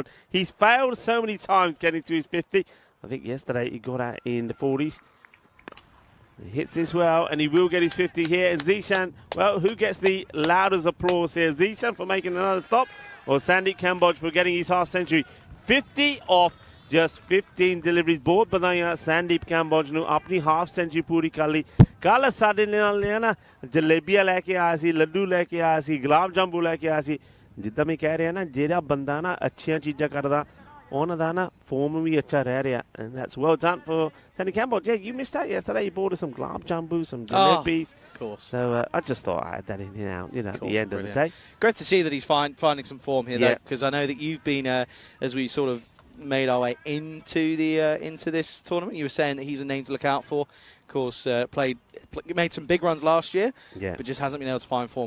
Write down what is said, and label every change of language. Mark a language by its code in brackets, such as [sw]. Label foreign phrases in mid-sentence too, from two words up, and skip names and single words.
[en] He's failed so many times getting to his 50. I think yesterday he got out in the 40s. He hits this well, and he will get his 50 here. And Zishan, well, who gets the loudest applause here? Zishan for making another stop, or Sandy Campbell for getting his half century? 50 off just 15 deliveries. [hi] Both बताया Sandeep Campbell ने अपनी [en] half century [hi] पूरी कर ली. [pa] ਕੱਲ੍ਹ ਸਾਡੇ ਲੇਣਾ ਜਲੇਬੀਆਂ ਲੈਕੇ ਆਇਆ ਸੀ, ਲੱਡੂ ਲੈਕੇ ਆਇਆ ਸੀ, ਗੁਲਾਬ ਜਾਮੁਨ ਲੈਕੇ ਆਇਆ ਸੀ. ਜਿੱਦਾਂ ਮੈਂ ਕਹਿ ਰਿਹਾ ਹੈ ਨਾ, ਜਿਹੜਾ ਬੰਦਾ ਨਾ ਅੱਛੀਆਂ ਚੀਜ਼ਾਂ ਕਰਦਾ, ਉਹਨਾਂ ਦਾ ਨਾ form ਵੀ ਅੱਛਾ ਰਹਿ ਰਿਹਾ. [en] And that's well done for Sandy Campbell. Yeah, you missed out yesterday. You bought us some gulab jambu, some jalebis. Of course. So I just thought I had that in here now, at the end of the day. Great to see that he's finding some form here, though, because I know that you've been, as we sort of made our way into this tournament, you were saying that he's a name to look out for Of course, made some big runs last year, but just hasn't been able to find form.